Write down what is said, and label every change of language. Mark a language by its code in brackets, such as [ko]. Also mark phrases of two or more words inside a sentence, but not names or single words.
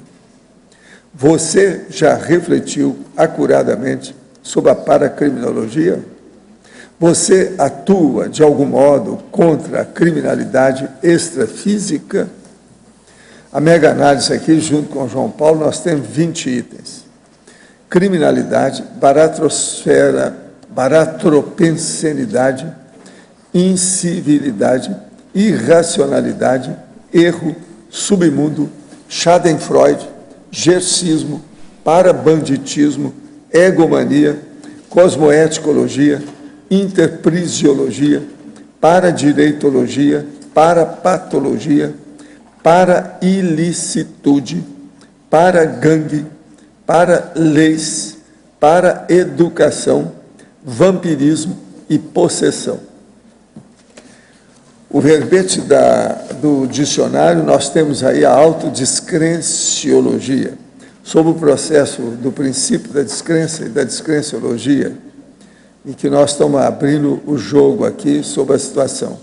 [pt] Você já refletiu acuradamente sobre a paracriminologia? Você atua, de algum modo, contra a criminalidade extrafísica? A mega análise aqui, junto com João Paulo, nós temos 20 itens. Criminalidade, baratrosfera, baratropensenidade, incivilidade, irracionalidade, erro, submundo, Schadenfreude, gercismo, parabanditismo, egomania, cosmoeticologia, interprisiologia, paradireitologia, parapatologia, para-ilicitude, para-gangue, para-leis, para-educação, vampirismo e possessão. O verbete do dicionário, nós temos aí a autodescrenciologia, sobre o processo do princípio da descrença e da descrenciologia, em que nós estamos abrindo o jogo aqui sobre a situação.